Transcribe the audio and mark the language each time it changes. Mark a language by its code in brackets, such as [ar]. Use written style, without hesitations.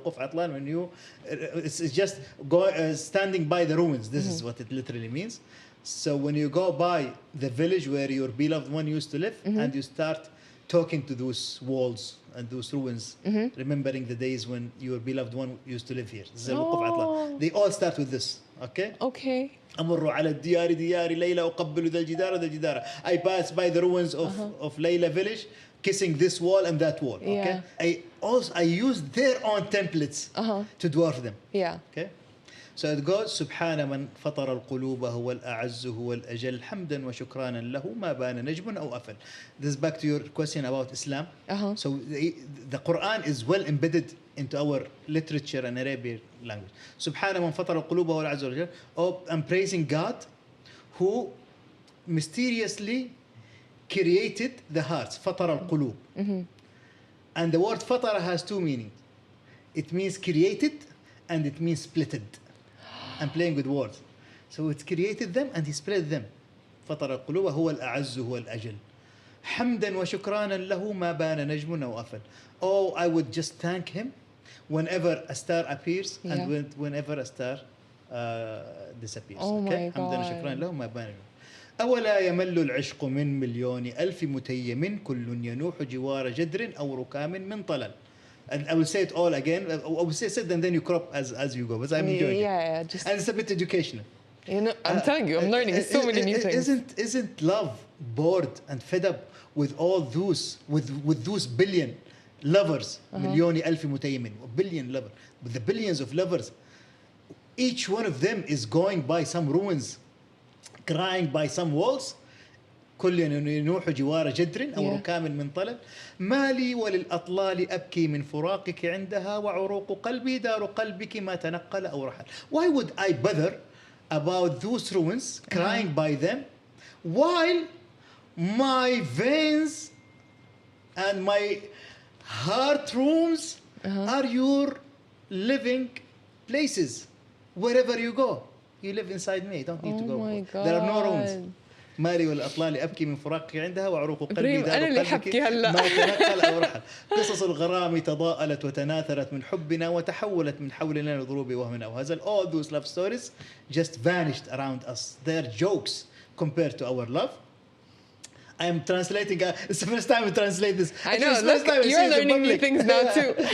[en] Wuquf Atlal, when it's just standing by the ruins. This is what it literally means. So when you go by the village where your beloved one used to live, and you start talking to those walls and those ruins, remembering the days when your beloved one used to live here. This is al-Wuquf Atlal. They all start with this. Okay? Okay. [ar] أمر على الديار ديار ليلى أقبل ذا الجدار ذا الجدار. [en] I pass by the ruins of Layla village, kissing this wall and that wall. Okay. I used their own templates to dwarf them. Yeah. Okay. So it goes [ar] سبحان من فطر القلوب هو الأعز هو الأجل حمدا وشكرانا له ما بان نجم أو أفل. [en] This is back to your question about Islam. So the Quran is well embedded into our literature and Arabic language. [ar] سبحان من فطر القلوب هو الأعز والأجل. [en] Oh, I'm praising God who mysteriously created the hearts. [ar] فطر القلوب. [en] And the word فطر has two meanings. It means created and it means splitted. I'm playing with words. So it's created them and he split them. [ar] فطر القلوب هو الأعز هو الأجل. حمدا وشكرانا له ما بان نجم أو أفل. [en] Oh, I would just thank him whenever a star appears and whenever a star disappears. Oh okay? my God. [ar] حمدا وشكرانا له ما بان نجم. أولا يمل العشق من مليون ألف متيم كل ينوح جوار جدر أو ركام من طلل. [en] And I will say it all again. I will say it and then you crop as you go. But I'm enjoying it. Yeah, just And it's a bit educational. you know, I'm telling you, I'm learning so many new things. Isn't love bored and fed up with all those with those billion lovers, [ar] مليون ألف متيمن, [en] billion lovers, with the billions of lovers, each one of them is going by some ruins, crying by some walls. [ar] كل ينوح جوار جدر أو ركام من طلب ما لي وللأطلال أبكي من فراقك عندها وعروق قلبي دار قلبك ما تنقل أو رحل. [en] Why would I bother about those ruins, crying by them, while my veins and my heart rooms are your living places? Wherever you go, you live inside me. You don't need to go. My God. There are no ruins. [ar] مالي والأطلال أبكي من فراقك عندها وعروق قلبي دار أنا اللي قلبك حبكي هلا. ما تنقل أو رحل. قصص الغرام تضاءلت وتناثرت من حبنا وتحولت من حولنا لضروب وهم أو هزل. [en] All those love stories just vanished around us. They're jokes compared to our love. I am translating. It's the first time I translate this. I know. Look, you're learning new things now too.